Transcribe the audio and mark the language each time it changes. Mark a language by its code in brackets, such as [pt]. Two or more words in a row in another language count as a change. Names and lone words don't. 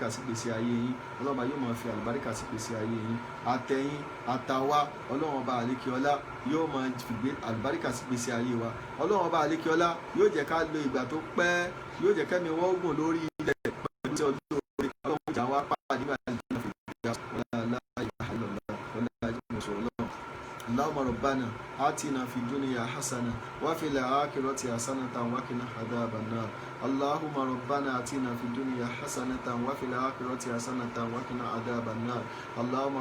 [yo] sí gbèsè ayé yín Ọlọ́run ọba yóò máa fi àlùbáríkà sí gbèsè ayé yín àtẹ̀yìn àtàwa Ọlọ́run ọba àlekíọ́lá yóò máa fi àlùbáríkà sí gbèsè ayé wa Ọlọ́run ọba àlekíọ́lá yóò jẹ́ ká lo ìgbà tó pẹ́ yóò jẹ́ kẹ́mi wọ́n gùn lórí ilẹ̀ pẹ̀lú tí ọdún lórí Ọlọ́run ìjà wa pàdé nígbà tí wọ́n fi gbà [ar] ولا لا لا إله إلا الله ولا إله اللهم ربنا آتنا في الدنيا حسنة وفي الآخرة حسنة وقنا عذاب النار اللهم ربنا آتنا في الدنيا حسنة وفي الآخرة حسنة وقنا عذاب النار اللهم